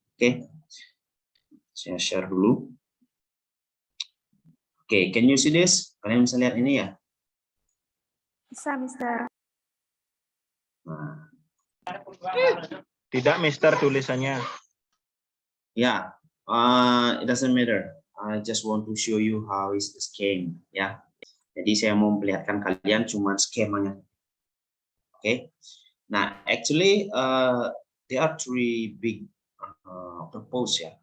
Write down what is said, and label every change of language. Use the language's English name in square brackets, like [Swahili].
[Indonesian] Oke, saya share dulu. [English] Oke, can you see this? [Indonesian] Kalian bisa lihat ini ya? Bisa, Mister. Nah. Tidak, Mister, tulisannya. [English] Ya, it doesn't matter. I just want to show you how is the scheme, ya. [Indonesian] Jadi saya mau memperlihatkan kalian cuma skemanya. Oke. [English] Nah, actually there are three big purpose ya.